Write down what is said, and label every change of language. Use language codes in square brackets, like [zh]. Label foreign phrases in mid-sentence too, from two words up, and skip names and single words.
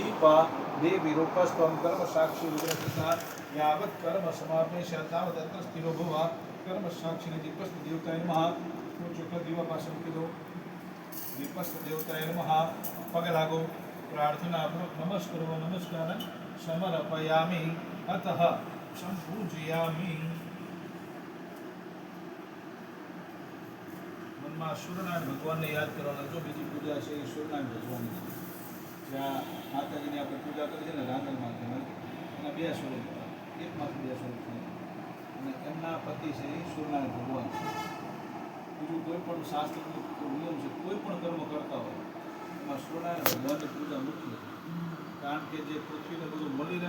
[sa] रूपा देवी रूपस्त्वं कर्म साक्षी विग्रहिता यावत् कर्म समाप्य तावत् तत्र स्थिरो भव कर्म साक्षी दीपस्थ देवताय नमः चुक्ल दीवा पासन किलो दीपस्थ देवताय नमः [gu] પગ લાગો પ્રાર્થના નમસ્કરો [sa] नमस्कार समर्पयामि अतः संपूजयामि [gu] મનમાં સૂર્યનારાયણ ભગવાનને યાદ કરવાના જો બીજી પૂજા છે એ સૂર્યનારાયણ ભગવાનની છે જ્યાં માતાજીની આપણે પૂજા કરી છે ને રાંગલમાંથી એના બે સ્વરૂપ એકમાંથી બે સ્વરૂપ છે અને એમના પતિ છે એ સૂર્યનારાયણ ભગવાન છે બીજું કોઈ પણ શાસ્ત્રનો નિયમ છે કોઈ પણ કર્મ કરતા હોય એમાં સૂર્યનારાયણ ભગવાનની પૂજા મુખ્ય છે કારણ કે જે પૃથ્વીને બધું મળી રહે